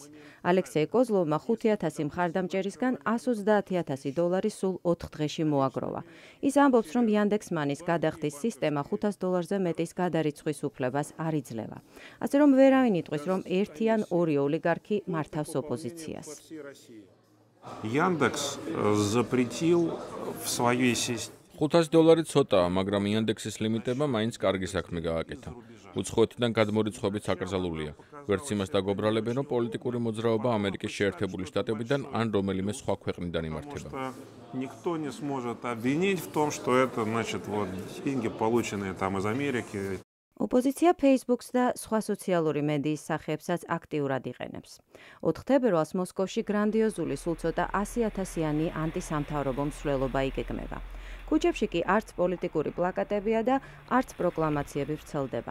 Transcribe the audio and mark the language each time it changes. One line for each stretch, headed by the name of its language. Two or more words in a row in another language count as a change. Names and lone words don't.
Georgian: ალექსეი კოზლოვმა 5,000 მხარდამჭერისგან $130,000 სულ 4 დღეში მოაგროვა. ის ამბობს, რომ Яндекс.Маნის გადახდის სისტემა $500-ზე მეტის გადარიცხვის უფლებას არ იძლევა. ასე რომ ვერავინ იტყვის, რომ ერთი ან ორი ოლიგარქი მართავს ოპოზიციას.
Russian: Яндекс запретил в своей системе
Georgian: $500 ცოტაა, მაგრამ Яндексის ლიმიტებმა მაინც კარგი საქმე გააკეთა. უცხოეთიდან გადმორიცხვებიც აკრძალულია. ვერც იმას დაგობრალებენ, რომ პოლიტიკური მოძრაობა ამერიკის შეერთებული შტატებიდან ან რომელიმე სხვა ქვეყნიდან იმართება.
Russian: Никто не сможет обвинить в том, что это, значит, вот деньги, полученные там из Америки.
Georgian: ოპოზიცია Facebook-ს და სხვა სოციალური მედიის სახეებსაც აქტიურად იყენებს. 4 თებერვალს მოსკოვში გრანდიოზული სულ ცოტა 100,000-იანი ანტისამთავრობო მსვლელობა იგეგმება. ქუჩებში კი არც პოლიტიკური პლაკატებია და არც პროკლამაციები ვრცელდება.